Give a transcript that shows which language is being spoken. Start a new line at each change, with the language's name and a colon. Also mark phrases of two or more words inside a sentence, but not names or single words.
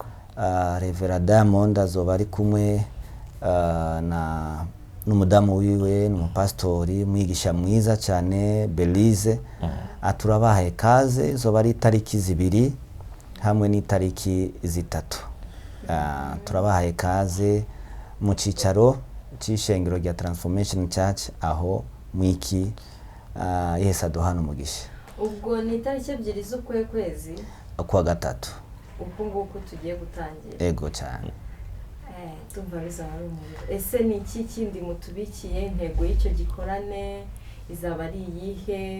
Rundi: Reverend Diamond azoba ari kumwe n'umudamu wiwe n'umupastori mwigisha mwiza cyane Belize. Turabahaye kaze. Zoba ari tariki 2 hamwe n'itariki 3. Turabahaye kaze mu cicaro c'ishengero rya Transformation Church aho mwiki Yesu duhana umugisha. Ubwo ni tariki 2 z'ukwezi kwa 3. Ubwo nguko tugiye gutangira. Ego cyane.
Kinyarwanda: Tumva bizaba ari umuriro. Ese ni iki kindi mutubikiye? Intego y'icyo gikorane izaba ari iyihe?